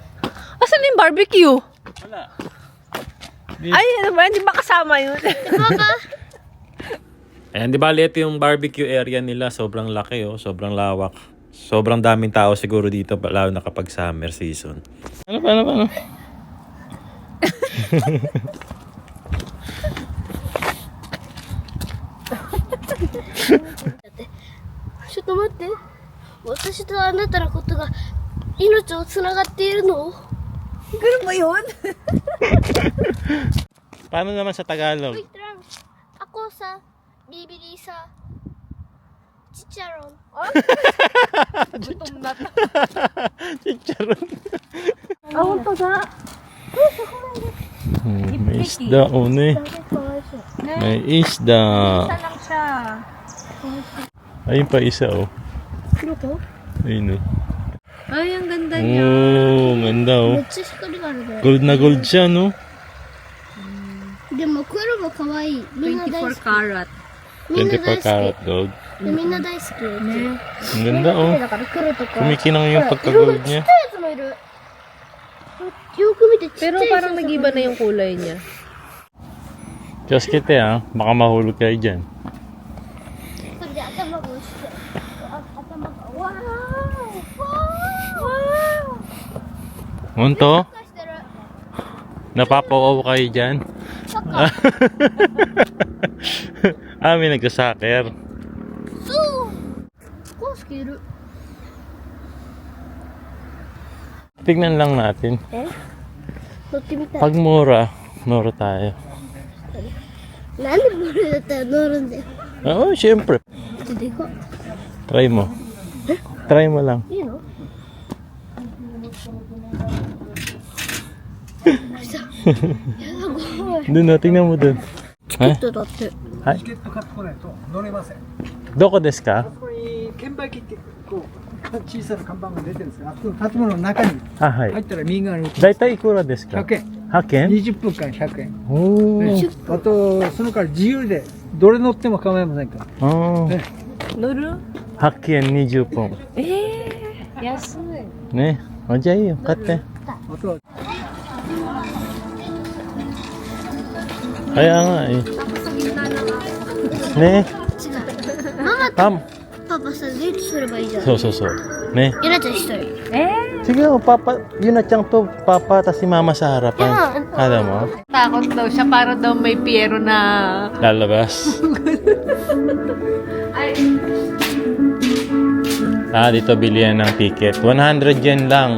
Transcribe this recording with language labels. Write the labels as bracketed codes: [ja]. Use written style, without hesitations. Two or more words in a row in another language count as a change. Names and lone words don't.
[tl] Asan yung barbecue? Wala. Ay, ano ba? Hindi ba kasama yun? Ayan, di ba ito yung barbecue area nila, sobrang laki, oh, sobrang lawak. Sobrang daming tao siguro dito, lalo na kapag summer season. Ano? [ja] ちょっと待って。私とあなたのことが命をつながっているの？ [tl] Ganun ba yun? Paano naman sa Tagalog? Wait lang. Ako sa bibili sa chicharon. Gutom na to. Chicharon. Awal pa ga. May isda, une. May isda. Isa lang siya. Ayun pa isa, oh. Ano to? Ayun, oh. Ay, ang ganda niya. Oh, ganda, oh. [ja] めっちゃ光があるね。 [tl] Gold na gold siya, no? [ja] でも黒も可愛い。みんな大好 [en] 24 [ja] き。 [en] karat. [ja] みんな [en] 24 [ja] 大好 [en] karat gold. [ja] き。でみんな大好き。ね。 [tl] Ang ganda, oh. [ja] だから黒とか。 [tl] Kumikinang yung [ja] ほら [tl] pagka-gold [ja] 色がちっちゃい [tl] niya. [ja] やつもいる。よく見てちっちゃい [tl] Pero [ja] やつ [tl] parang nag-iba na yung kulay niya. Diyos kita, ah. Baka mahulog kayo dyan. [ja] これで頭が落ちて。頭が。わー。わー。 [tl] Munto, [ja] サッカーしてる。 [tl] napapawaw kayo dyan. [ja] サッカー。 [tl] May nagsasaker. [ja] そう。コースケいる。 [tl] Tignan lang natin. [ja] 乗ってみたい。 [tl] Pag mura tayo. [ja] なんでこれだったら乗るんだよ。 [tl] Oo, syempre. [ja] でかっ。 [tl] Try mo. Try mo lang. [ja] いいの？やだ、怖い。 [tl] Doon na, tingnan mo doon. [ja] チケットだって。はいチケット買ってこないと乗れません。どこですか？ここに券売機ってこう小さな看板が出てるんですが、あそこの建物の中にあ、はい。入ったら右側にだいたいいくらですか？ 100円。 100円？ 20分間100円。おねー。あとそのから自由でどれ乗っても構いませんから。あー。ね Lulu? 100円20本。安い。ね。お、じゃあいいよ。買って。あとは [tl] Kaya nga eh. Tapos sa gitna lang ako. [ja] Ne. 違う。ママと Tam. パパさ、デートすればいいじゃん。そうそうそう。Ne. ゆなちゃん一人。 [tl] Sige, oh, papa. Yun na tiyang to. Papa, tas si mama sa harapan. [en] Yeah. [tl] Alam mo? Takot daw siya para daw may Piero na... Lalabas. Ay, Dito bilihan ng ticket. 100 yen lang.